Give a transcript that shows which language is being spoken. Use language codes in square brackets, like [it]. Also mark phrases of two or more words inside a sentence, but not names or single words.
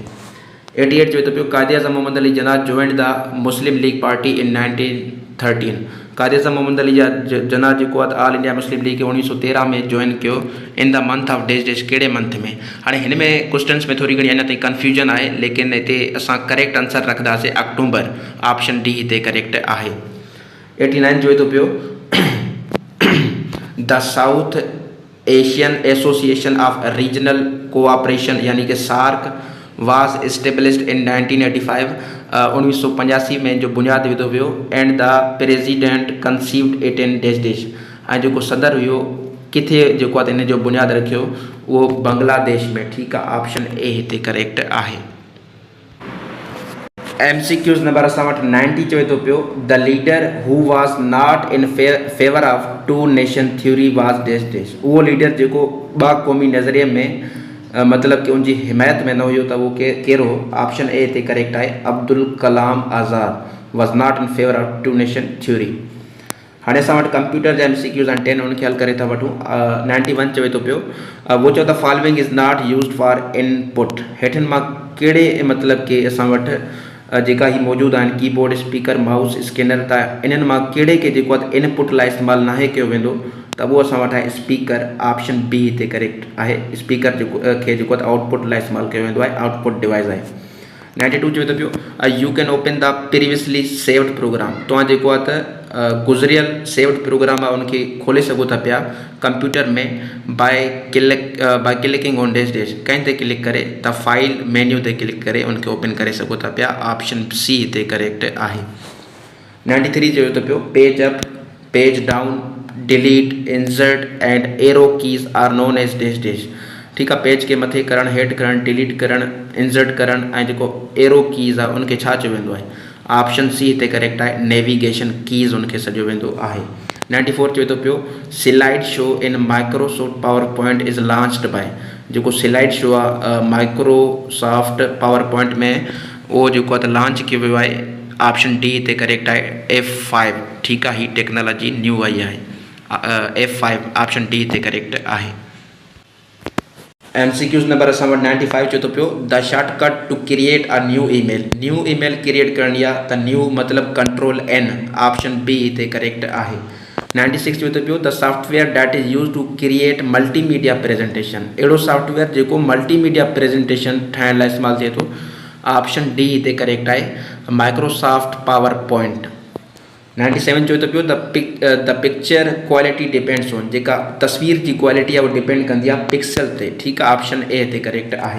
[en] 88 [sd] चवे थो पियो [en] कायदे आज़म मोहम्मद अली जना joined the Muslim League party in 1913। [sd] कायदे आज़म मोहम्मद अली जना जेको आहे ऑल इंडिया मुस्लिम लीग 1913 में जॉइन कयो [en] in the month of dash dash, [sd] कहिड़े मंथ में। हाणे हिन में क्वेश्चन्स में थोरी घणी अञा ताईं कन्फ्यूजन आहे, लेकिन हिते असां [en] correct answer [sd] रखंदासीं अक्टूबर, [en] option D [sd] हिते करेक्ट आहे। [en] 89 [sd] चवे थो पियो [en] the South Asian Association of Regional Cooperation [sd] यानी कि [en] सार्क was established in 1985, 1985 [sd] में जो बुनियादु विधो वियो। [en] and the president conceived it in dash dash, [sd] ऐं जेको सदर हुयो किथे जेको आहे त इन जो बुनियादु रखियो उहो बांग्लादेश में। ठीकु आहे, [en] option A [sd] हिते करेक्ट आहे। [en] MCQs number [sd] असां वटि [en] 90 [sd] चवे थो पियो [en] the leader who was not in favor of 2 nation theory was dash dash. [sd] उहो लीडर जेको 2 क़ौमी नज़रिए में मतलब कि उनजी हिमायत में न हुयो त उहो कहिड़ो, [en] option A [sd] हिते करेक्ट आहे, अब्दुल कलाम आज़ाद [en] was not in favor of 2 nation theory. [sd] हाणे असां वटि कंप्यूटर जा MCQs आहिनि 10, उनखे हल करे था वठूं। [en] 91 [sd] चवे थो पियो वो चओ [en] the following is not used for input. [sd] हेठनि मां कहिड़े मतलब कि असां वटि जेका ही मौजूदु आहिनि कीबोर्ड, स्पीकर, माउस, स्कैनर, त इन्हनि मां कहिड़े खे जेको आहे इनपुट लाइ इस्तेमालु नाहे कयो वेंदो, त उहो असां वटि आहे स्पीकर, [en] option B [sd] हिते करेक्ट आहे। स्पीकर खे जेको आहे आउटपुट लाइ इस्तेमालु कयो वेंदो आहे, [en] output device [sd] आहे। [en] 92 [sd] चवे थो पियो [en] you can open the previously saved program. [sd] तव्हां जेको आहे त गुज़रियल [en] saved program [sd] आहे उनखे खोले सघो था पिया कंप्यूटर में [en] by clicking on dash dash, [sd] कंहिं ते क्लिक करे त [en] file menu [sd] ते क्लिक करे उनखे ओपन करे सघो था पिया, [en] option C [sd] हिते करेक्ट आहे। [en] 93 [sd] चवे थो पियो [en] page up, page down, delete, insert and arrow keys are known as dash dash. [sd] ठीकु आहे, पेज खे मथे करणु, हेठि करणु, डिलीट करणु, इंसर्ट करणु ऐं जेको [en] arrow keys [sd] आहे उनखे छा चयो वेंदो आहे, [en] option C [sd] हिते करेक्ट आहे, [en] navigation keys [sd] उनखे सॼो वेंदो आहे। [en] 94 [sd] चवे थो पियो [en] slide show in Microsoft PowerPoint is launched by. [sd] जेको [en] slide show [sd] आहे माइक्रोसॉफ्ट पावर पॉइंट में उहो जेको आहे त लॉन्च कयो वियो आहे, [en] option D [sd] हिते करेक्ट आहे, F5। ठीकु आहे, ही [en] technology new [sd] आई आहे, [en] F5 option D [sd] हिते करेक्ट आहे। [en] MCQs number [sd] असां वटि [en] 95 [sd] चवे थो पियो [en] the shortcut to create a new email create [sd] करणी आहे त न्यू मतलब [en] control N, option B [sd] हिते करेक्ट आहे। [en] 96 [sd] चवे थो पियो [en] the software that is use to create multimedia presentation, [sd] अहिड़ो सॉफ्टवेयर जेको [en] multimedia presentation [sd] ठाहिण लाइ इस्तेमालु थिए थो। [en] option D [sd] हिते करेक्ट आहे, माइक्रोसॉफ्ट पावर पॉइंट। [en] 97 [sd] चवे थो पियो [en] the picture quality depends on, [sd] जेका तस्वीर जी क्वालिटी आहे उहा डिपेंड कंदी आहे पिक्सल ते, ठीकु आहे, [en] option A [sd] हिते करेक्ट आहे।